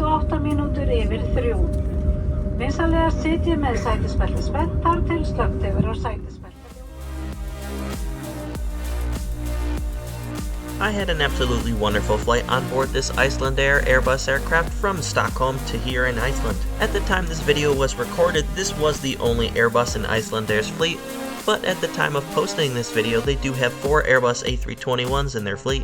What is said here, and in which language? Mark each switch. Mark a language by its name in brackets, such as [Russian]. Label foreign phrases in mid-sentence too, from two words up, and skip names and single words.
[Icelandic] 8 mínútur yfir 3. Vinsamlegast sitjið með sætisbelti spennt þar til slökkt hefur á sætisbelti. [English] I had an absolutely wonderful flight on board this Icelandair Airbus aircraft from Stockholm to here in Iceland. At the time this video was recorded, this was the only Airbus in Icelandair's fleet, but at the time of posting this video, they do have 4 Airbus A321s in their fleet.